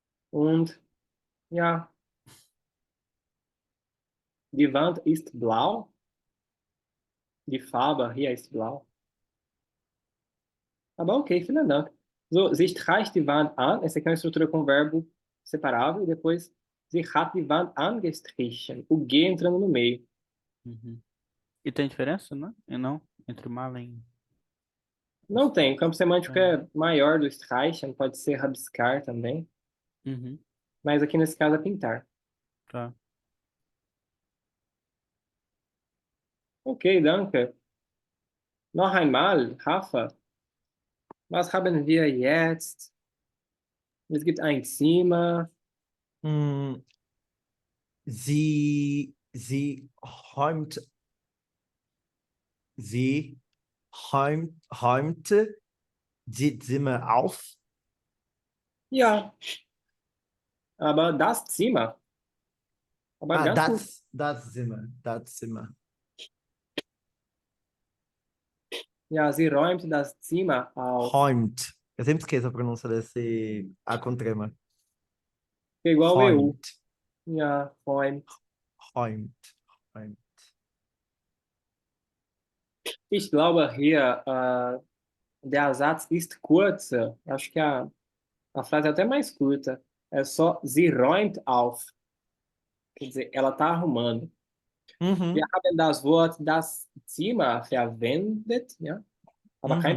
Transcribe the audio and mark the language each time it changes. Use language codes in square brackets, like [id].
[de] Und ja, die Wand ist blau. Die Farbe hier ist blau. Aber ok, vielen Dank. So, sie streicht die Wand an. [pt] Essa aqui é uma estrutura com verbo separável. E depois, [de] sie hat die Wand angestrichen. [pt] O G entrando no meio. Uhum. E tem diferença, né? E não? Entre Malen. Não tem. O campo semântico é maior do streichen. Pode ser rabiscar também. Uhum. Mas aqui nesse caso é pintar. Tá. [de] Ok, danke. Noch einmal, Rafa. Was haben wir jetzt? Es gibt ein Zimmer. Hum, sie räumte die Zimmer auf. Ja. Aber das Zimmer. Aber ganz gut. Das Zimmer. Ja, sie räumt das Zimmer auf. Räumt. [pt] Eu sempre esqueço a pronúncia desse A com trema. É igual o EU. [de] Räumt. Ja, räumt. Räumt. Ich glaube hier, der Satz ist kurzer. [pt] Acho que a frase é até mais curta. É só [de] sie räumt auf. [pt] Quer dizer, ela está arrumando. Uhum. [de] Wir haben das Wort das Zimmer verwendet, ja? Aber kein